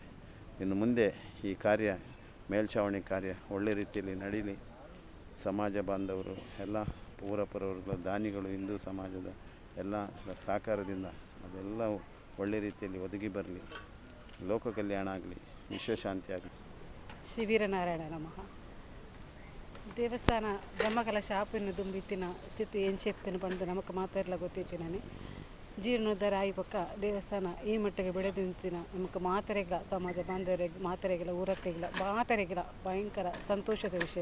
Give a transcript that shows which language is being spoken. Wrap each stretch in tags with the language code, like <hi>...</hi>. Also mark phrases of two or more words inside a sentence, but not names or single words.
<kn>ಇನ್ನು ಮುಂದೆ ಈ ಕಾರ್ಯ, ಮೇಲ್ಛಾವಣಿ ಕಾರ್ಯ ಒಳ್ಳೆ ರೀತಿಯಲ್ಲಿ ನಡೀಲಿ. ಸಮಾಜ ಬಾಂಧವರು, ಎಲ್ಲ ಪೂರಪರವರ್ಗಗಳ ದಾನಿಗಳು, ಹಿಂದೂ ಸಮಾಜದ ಎಲ್ಲ ಸಹಕಾರದಿಂದ ಅದೆಲ್ಲ ಒಳ್ಳೆ ರೀತಿಯಲ್ಲಿ ಒದಗಿ ಬರಲಿ. ಲೋಕ ಕಲ್ಯಾಣ ಆಗಲಿ, ವಿಶ್ವಶಾಂತಿ ಆಗಲಿ. ಶ್ರೀ ವೀರನಾರಾಯಣ ನಮಃ.</kn> <tcy>ದೇವಸ್ಥಾನ ಬ್ರಹ್ಮಕಲಶ ಆಪಿನ ದುಂಬಿತ್ತಿನ ಸ್ಥಿತಿ ಎಂಚೆತ್ತಿನ ಬಂದು ನಮಗೆ ಮಾತಾಡಲ ಗೊತ್ತಿತ್ತಿನೇ ಜೀರ್ಣೋದ್ಧಾರ ಆಗಿ ಪಕ್ಕ ದೇವಸ್ಥಾನ ಈ ಮಟ್ಟಿಗೆ ಬೆಳೆದಿಂತಿನ ನಮಗೆ ಮಾತರೆಗಳ ಸಮಾಜ ಬಾಂಧವರಿಗೆ, ಮಾತರೆಗಳ ಊರತ್ತೆಗಳ ಮಾತರೆಗಳ ಭಯಂಕರ ಸಂತೋಷದ ವಿಷಯ.</tcy>